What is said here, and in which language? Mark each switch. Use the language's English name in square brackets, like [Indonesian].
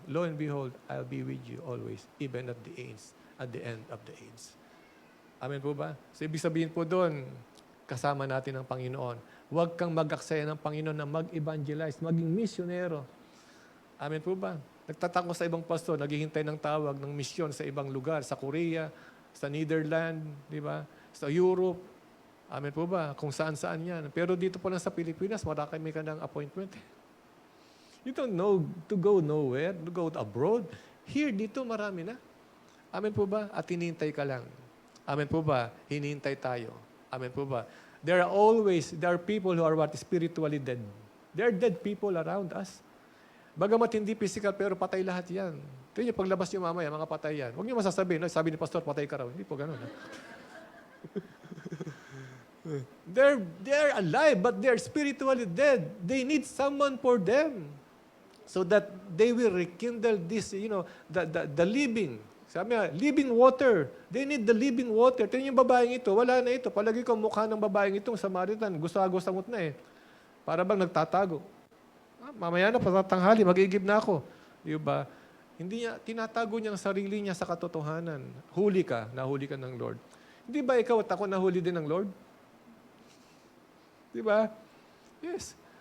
[English] Lo and behold, I'll be with you always, even at the end of the age. [Filipino] Amen po ba? So, ibig sabihin po doon, kasama natin ang Panginoon. Huwag kang mag-aksaya ng Panginoon na mag-evangelize, maging misyonero. Amen po ba? Nagtatako sa ibang pastor, naghihintay ng tawag ng misyon sa ibang lugar, sa Korea, sa Netherlands, di ba? Sa Europe. Amen po ba? Kung saan-saan yan. Pero dito po lang sa Pilipinas, marami ka ng appointment. [English] You don't know to go nowhere, to go abroad. [Filipino] Here, dito marami na. Amen po ba? At hinihintay ka lang. Amen po ba? Hinihintay tayo. Amen po ba? [English] There are people who are spiritually dead. There are dead people around us. [Filipino] Bagamat hindi physical, pero patay lahat yan. Tingnan niyo, paglabas niyo mamaya, mga patay yan. Huwag niyo masasabihin, "Ay, sabi ni Pastor, patay ka raw." Hindi po ganun. [English] They're alive, but they're spiritually dead. They need someone for them. So that they will rekindle this, the living. [Filipino] Sabi nga, [English] living water. They need the living water. [Filipino] Tingnan yung babaeng ito, wala na ito. Palagi ko mukha ng babaeng itong Samaritan. Gusto-gustangot na eh. Para bang nagtatago. Mamaya na, patatanghali, mag-iigib na ako. Di ba? Hindi niya, tinatago niya ang sarili niya sa katotohanan. Huli ka, nahuli ka ng Lord. Hindi ba ikaw at ako nahuli din ng Lord? Di ba? Yes.